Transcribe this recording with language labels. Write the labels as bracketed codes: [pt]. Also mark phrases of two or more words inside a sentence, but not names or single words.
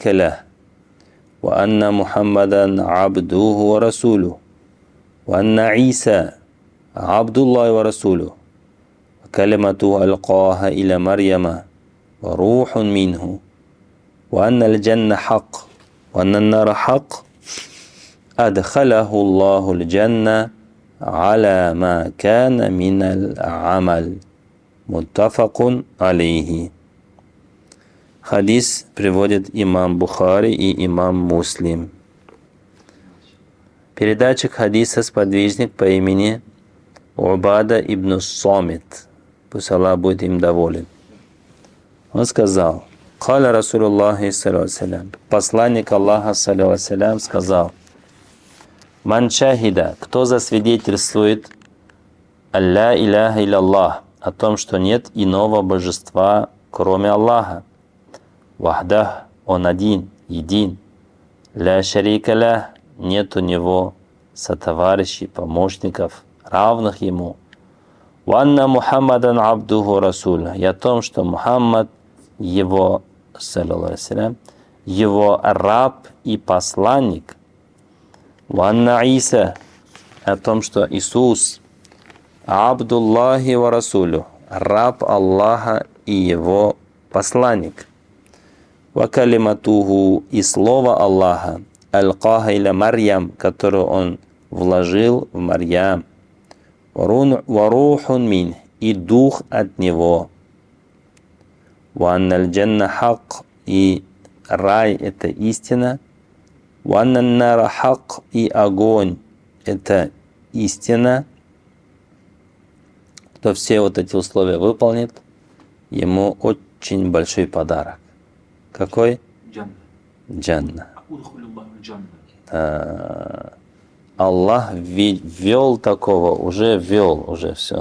[ar] له وأن محمدا عبده ورسوله وأن عيسى عبد الله ورسوله وكلمته ألقاها إلى مريم وروح منه وأن الجنة حق وأن النار حق أدخله الله الجنة على ما كان من العمل متفق عليه. [ru] Хадис приводит имам Бухари и имам Муслим. Передатчик хадиса сподвижник по имени Убада ибн Самит. Пусть Аллах будет им доволен. Он сказал: [ar] قال رسول الله صلى الله. [ru] Посланник Аллаха саллаллаху сказал: [ar] من شهد, [ru] кто засвидетельствует [ar] لا إله إلا الله, [ru] о том, что нет иного божества, кроме Аллаха. Вахдах, он один, един. [ar] لا شريك له, [ru] нет у него сотоварищей, помощников, равных ему. [ar] وأن محمدا عبده رسوله, [ru] и о том, что Мухаммад его, саллаллаху, его раб и посланник. [ar] وأن عيسى, [ru] о том, что Иисус [ar] عبد الله ورسوله, [ru] раб Аллаха и его посланник. [ar] وكلمته, [ru] и слово Аллаха, [ar] ألقاها إلى مريم, [ru] которое он вложил в Марьям. [ar] وروح من, [ru] и дух от него. [ar] وأن الجنة حق, [ru] и рай это истина. [ar] وأن النار حق, [ru] и огонь это истина. Кто все вот эти условия выполнит, ему очень большой подарок. Какой? Джанна. Аллах ввел такого, уже ввел, уже все.